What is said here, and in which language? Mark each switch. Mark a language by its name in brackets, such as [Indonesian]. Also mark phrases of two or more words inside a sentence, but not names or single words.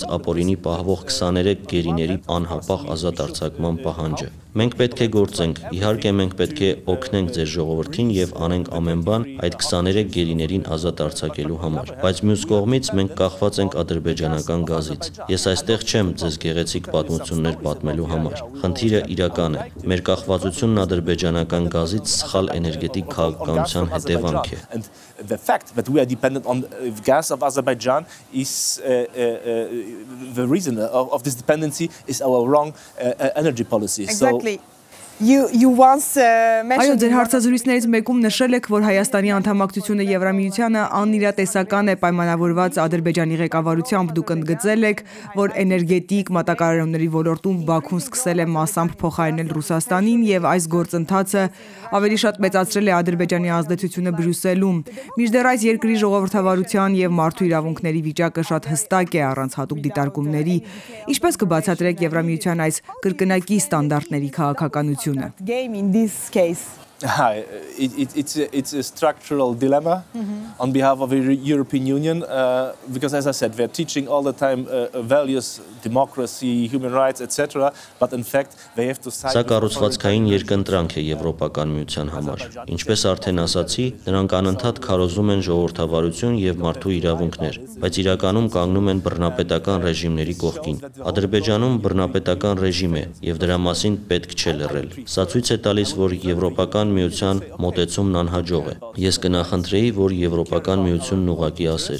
[Armenian] ապօրինի պահվող 23 գերիների անհապաղ ազատ արձակման պահանջը։ Մենք պետք է գործենք, իհարկե մենք պետք է օգնենք ձեր ժողովրդին եւ անենք ամեն բան այդ 23 գերիներին ազատ արձակելու համար։ Բայց մյուս կողմից մենք կախված ենք ադրբեջանական գազից։ Ես այստեղ չեմ ձեզ գեղեցիկ պատմություններ պատմելու համար։ Խնդիրը իրական է։ Մեր կախվածությունն ադրբեջանական գազից սխալ էներգետիկ քաղաքականության հետևանք է։ [English] The fact that we are dependent on the gas of Azerbaijan is the reason of this dependency is our wrong energy policy. Exactly. You once mentioned. [Armenian] Այո, ձեր հարցազրույցներից մեկում նշել եք, որ Հայաստանի անդամակցությունը Եվրամիությանը անիրատեսական է պայմանավորված Ադրբեջանի ղեկավարությամբ։ Դուք ընդգծել եք, որ էներգետիկ մատակարարումների ոլորտում Բաքուն սկսել է մասամբ փոխարինել Ռուսաստանին եւ այս գործընթացը ավելի շատ մեծացրել է Ադրբեջանի ազդեցությունը Բրյուսելում։ Մինչդեռ այս երկրի ժողովրդավարության եւ մարդու իրավունքների վիճակը շատ հստակ է առանց հատուկ դիտարկումների։ Ինչպես կբացատրեք Եվրամիության այս կրկնակի ստանդարտների քաղաքականությունը? [English] Game in this case. It's a structural dilemma on behalf of the European Union because, as I said, we're teaching all the time values, democracy, human rights, etc. But in fact, they have to. [Armenian] Սա կառուցվածքային երկընտրանք է Եվրոպական միության համար։ Ինչպես արդեն ասացի, նրանք անընդհատ քարոզում են ժողովրդավարություն եւ մարդու իրավունքներ, բայց իրականում կանգնում են բռնապետական ռեժիմների կողքին։ Ադրբեջանում բռնապետական ռեժիմ է եւ դրա մասին պետք չէ լռել։ Սա ցույց է տալիս, որ Եվրոպական միության մոտեցումն անհաջող է։ Ես կնախընտրեի, որ Եվրոպական միությունն ուղղակի ասեր.